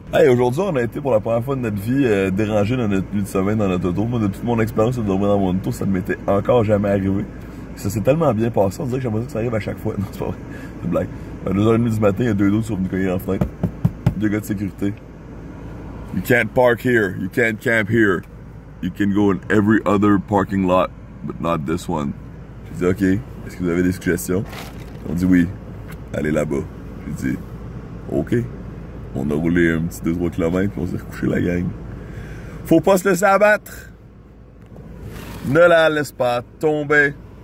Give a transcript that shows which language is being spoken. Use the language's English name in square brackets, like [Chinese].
[French] Hey, aujourd'hui on a été pour la première fois de notre vie dérangé dans notre nuit de sommeil dans notre auto. Moi, de toute mon expérience de dormir dans mon auto, ça ne m'était encore jamais arrivé. Ça s'est tellement bien passé, on dirait que j'aimerais que ça arrive à chaque fois. Non, c'est pas vrai. C'est une blague. À 2h30 du matin, il y a deux d'autres qui sont venus cogner en fenêtre. Deux gars de sécurité. [English] You can't park here. You can't camp here. You can go in every other parking lot, but not this one. [French] J'ai dit, OK, est-ce que vous avez des suggestions? Ils ont dit oui. Allez là-bas. J'ai dit, OK. On a roulé un petit 2-3 km puis on s'est recouché la gang. Faut pas se laisser abattre. Ne la laisse pas tomber.